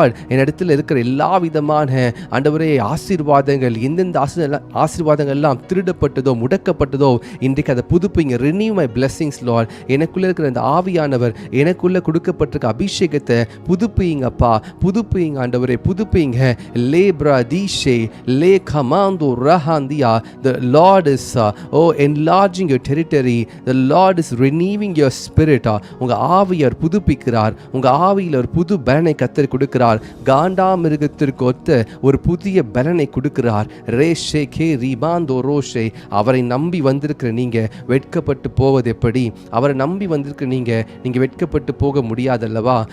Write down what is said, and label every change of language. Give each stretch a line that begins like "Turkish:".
Tamil: என்னிடத்தில் இருக்கிற எல்லா விதமான ஆண்டவரே ஆசீர்வாதங்கள், எந்தெந்த ஆசீர்வாதங்கள் எல்லாம் திருடப்பட்டதோ முடக்கப்பட்டதோ இன்றைக்கு அதை புதுப்பிங்க.
English: Renew my blessings Lord.
Tamil: எனக்குள்ளே இருக்கிற அந்த ஆவியானவர், எனக்குள்ளே கொடுக்கப்பட்டிருக்க அபிஷேகத்தை புதுப்பிங்க அப்பா, புதுப்பிங்க ஆண்டவரே, புதுப்பிங்க. லேப்ரா Dishe le commando rahandia.
English: The Lord is enlarging your territory. The Lord is renewing your spirit.
Tamil: உங்க ஆவியர் புதுப்பிக்கிறார். உங்க ஆவியில் ஒரு புது பலனை கர்த்தர் கொடுக்கிறார். காண்டாமிருகத்திற்கு ஒத்த ஒரு புதிய பலனை கொடுக்கிறார். ரேஷே கே ரிபாந்தோ ரோஷே. அவரை நம்பி வந்திருக்கிற நீங்க வெட்கப்பட்டு போவது எப்படி? அவரை நம்பி வந்திருக்கிற நீங்க வெட்கப்பட்டு போக முடியாதல்லவா?